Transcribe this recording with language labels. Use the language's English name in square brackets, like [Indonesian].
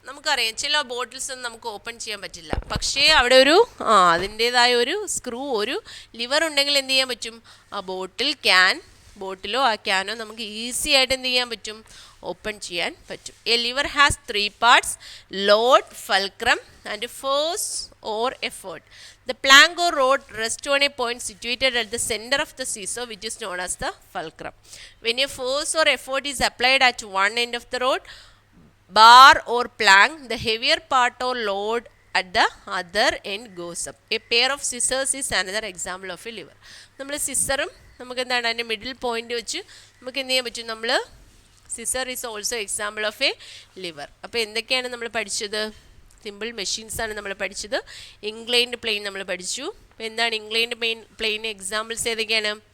[Malayalam] നമുക്കറിയാം ചില ബോട്ടിൽസ് ഒന്നും നമുക്ക് ഓപ്പൺ ചെയ്യാൻ പറ്റില്ല. പക്ഷേ അവിടെ ഒരു അതിൻ്റേതായ ഒരു സ്ക്രൂ, ഒരു ലിവർ ഉണ്ടെങ്കിൽ എന്ത് ചെയ്യാൻ പറ്റും, ആ ബോട്ടിലോ ആ ക്യാനോ നമുക്ക് ഈസി ആയിട്ട് എന്ത് ചെയ്യാൻ പറ്റും, ഓപ്പൺ ചെയ്യാൻ പറ്റും. [English] A lever has 3 parts: load, fulcrum and force or effort. The plank or rod rests on a point situated at the center of the seesaw, which is known as the fulcrum. When a force or effort is applied at one end of the rod, bar or plank, the heavier part or load at the other end goes up. A pair of scissors is another example of a lever. [Malayalam] നമ്മൾ സിസറും നമുക്ക് എന്താണ് അതിൻ്റെ middle point വെച്ച് നമുക്ക് എന്ത് ചെയ്യാൻ പറ്റും, നമ്മൾ [English] Scissor is also example of a lever. [Malayalam] അപ്പോൾ എന്തൊക്കെയാണ് നമ്മൾ പഠിച്ചത്? സിമ്പിൾ മെഷീൻസാണ് നമ്മൾ പഠിച്ചത്. ഇൻക്ലൈൻഡ് പ്ലെയിൻ നമ്മൾ പഠിച്ചു. അപ്പോൾ എന്താണ് ഇൻക്ലൈൻഡ് പ്ലെയിൻ എക്സാമ്പിൾസ് ഏതൊക്കെയാണ്?